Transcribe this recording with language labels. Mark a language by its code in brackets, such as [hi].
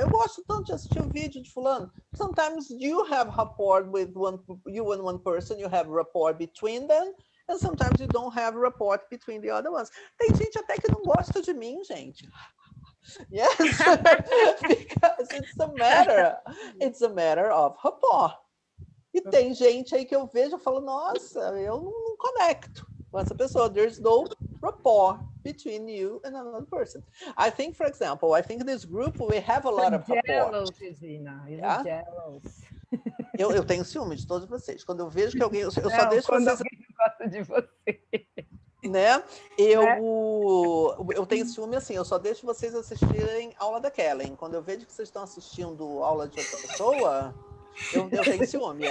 [pt] Eu gosto tanto de assistir o vídeo de fulano. [en] Sometimes you have rapport with you and one person, you have rapport between them, and sometimes you don't have rapport between the other ones. [pt] Tem gente até que não gosta de mim, gente. [en] Yes, because it's a matter of rapport. [pt] E tem gente aí que eu vejo e falo, nossa, eu não conecto com essa pessoa. [en] There's no rapport between you and another person. I think, for example, this group, we have a lot of rapport. Jealous, Regina. You're jealous. [pt] Eu tenho ciúme de todos vocês. Quando eu vejo que alguém... Eu só deixo quando vocês... alguém gosta de você. Né? Eu tenho ciúme assim, eu só deixo vocês assistirem aula da Kellen. Quando eu vejo que vocês estão assistindo aula de outra pessoa, eu tenho ciúme.